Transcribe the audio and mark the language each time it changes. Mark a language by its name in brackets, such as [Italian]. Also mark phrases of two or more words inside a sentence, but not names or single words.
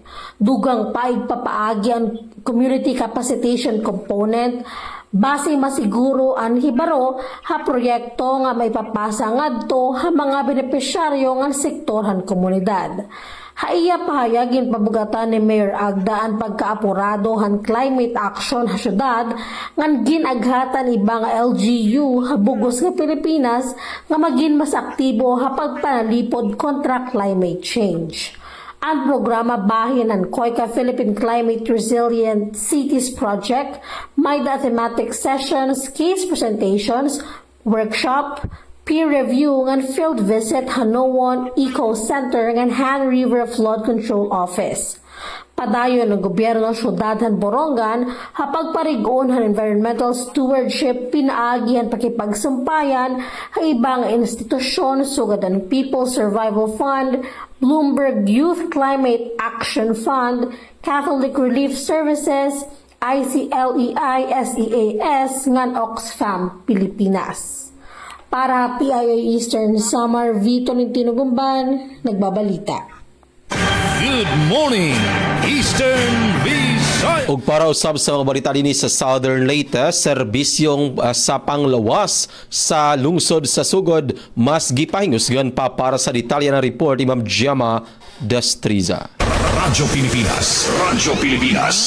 [Waray] Dugang paigpapaagi ang community capacitation component base masiguro ang hibaro ha proyekto nga may papasa ngadto ha mga benepisyaryo ng sektor han komunidad. Haiya pahayagin pabugatan ni Mayor Agda ang pagkaapurado han [English] climate action [Waray] ha syudad ngan ginaghatan iba nga LGU ha bugos nga Pilipinas nga maging mas aktibo ha pagpanalipod kontra [English] climate change. [Waray] Ang programa bahin ng KOICA Philippine Climate Resilient Cities Project may [English] thematic sessions, case presentations, workshop, peer review and field visit [Waray] Hanowon Eco Center and Han River Flood Control Office. Padayon ng gobyerno ng syudad han Borongan hapagparigon han [English] environmental stewardship [Waray] pinaagi han pakipagsumpayan ha ibang institusyon sugad ang People's Survival Fund, Bloomberg Youth Climate Action Fund, Catholic Relief Services, ICLEI, SEAS, ngan Oxfam, Pilipinas. Para PIA Eastern Samar, Vito Nintino Gumban, nagbabalita. [English] Good morning, Eastern Visayas. Visayas. [Cebuano] Ug para usab sa mga balita dinhi sa Southern Leyte, serbisyong sa panglawas sa lungsod sa Sugod mas gipahingusgan pa. Para sa detalye ng report ni Ma'am Gemma Destriza. Radyo Pilipinas. Radyo Pilipinas.